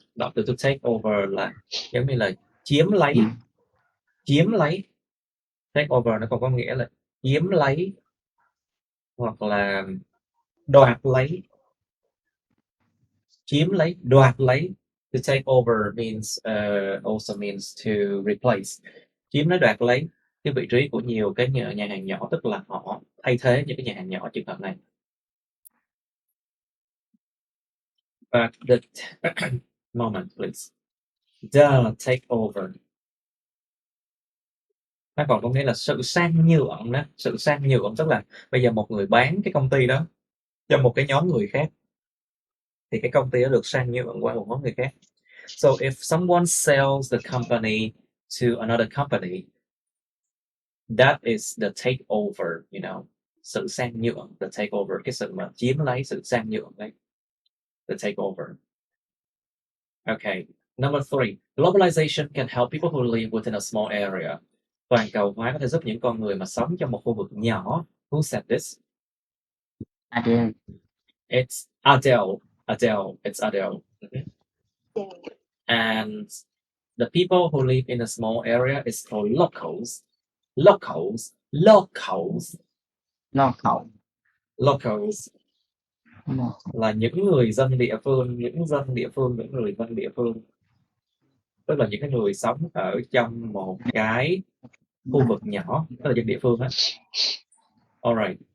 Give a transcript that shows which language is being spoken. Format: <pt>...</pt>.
<vi>Đọc từ to take over là giống như là chiếm lấy. Chiếm lấy. Take over nó còn có nghĩa là chiếm lấy hoặc là đoạt lấy. Chiếm lấy, đoạt lấy.</vi> <en>To take over means also means to replace.</en> <vi>Chiếm lấy, đoạt lấy cái vị trí của nhiều cái nhà hàng nhỏ, tức là họ thay thế những cái nhà hàng nhỏ trường hợp này.</vi> <en>But the moment please. The take over.</en> <vi>Nó còn có nghĩa là sự sang nhượng đó. Sự sang nhượng tức là bây giờ một người bán cái công ty đó cho một cái nhóm người khác, thì cái công ty đó được sang nhượng qua một nhóm người khác.</vi> <en>So if someone sells the company to another company, that is the takeover, you know.</en> <vi>Sự sang nhượng, the takeover, cái sự mà chiếm lấy, sự sang nhượng đấy.</vi> <en>The takeover. Okay. Number 3, globalization can help people who live within a small area.</en> <vi>Toàn cầu hóa có thể giúp những con người mà sống trong một khu vực nhỏ.</vi> <en>Who said this? Adele. It's Adele. Adele. It's Adele. And the people who live in a small area is called locals. Locals. Locals. Local.</en> <vi>Locals là những người dân địa phương, những dân địa phương, những người dân địa phương. Tức là những cái người sống ở trong một cái khu vực nhỏ, tức là dân địa phương á. Alright.</vi>